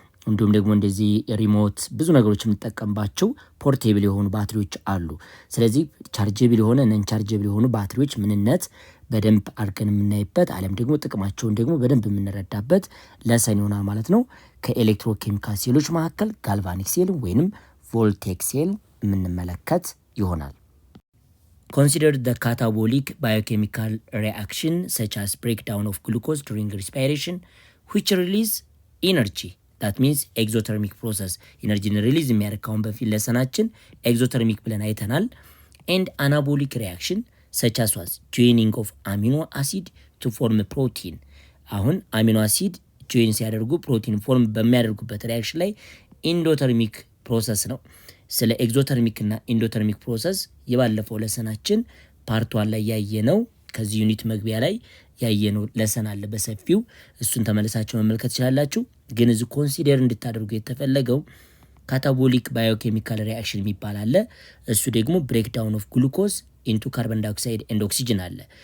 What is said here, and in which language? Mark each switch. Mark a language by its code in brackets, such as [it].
[am] እንዲሁም ደግሞ እንደዚህ ሪሞት ብዙ ነገሮች የምንጠቀምባቸው ፖርቴብል የሆኑ ባትሪዎች አሉ። ስለዚህ ቻርጀብል የሆነ ነን ቻርጀብል የሆኑ ባትሪዎች ምንነት በደንብ አድርገን የምናይበት አለም ደግሞ ጥቅማቸውን ደግሞ በደንብ የምንረዳበት ለሰን ይሆናል ማለት ነው። ከኤሌክትሮኬሚካል ሴሎች መካከል ጋልቫኒክ ሴል ወይንም ቮልቴክ ሴል የምንመለከት ይሆናል። [en] Consider the catabolic biochemical reaction such as breakdown of glucose during respiration which release energy. That means exothermic process. Energy release [am] የሚያደርገውን በፊት ለሰናችን [en] exothermic [am] ብለን አይተናል። [en] And anabolic reaction such as was joining of amino acid to form protein. [am] አሁን አሚኖ አሲድ ጆይን ሲያደርጉ ፕሮቲን ፎርም በሚያደርጉበት ሪአክሽን ላይ ኢንዶተርሚክ ፕሮሰስ ነው። ስለ ኤግዞተርሚክ እና ኢንዶተርሚክ ፕሮሰስ የባለፈው ለሰናችን ፓርት 1 ላይ ያየነው ከዚህ ዩኒት መግቢያ ላይ ያየነው ለሰን አለ በሰፊው እሱን ተመለሳችሁ መመልከት ይችላልላችሁ። ግን እዚህ ኮንሲደር እንድታደርጉ የተፈለገው ካታቦሊክ ባዮኬሚካል ሪአክሽን የሚባል አለ። እሱ ደግሞ [en] ብሬክዳውን ኦፍ ግሉኮዝ ኢንቱ ካርቦን ዳይኦክሳይድ ኤንድ ኦክሲጅን [am] አለ።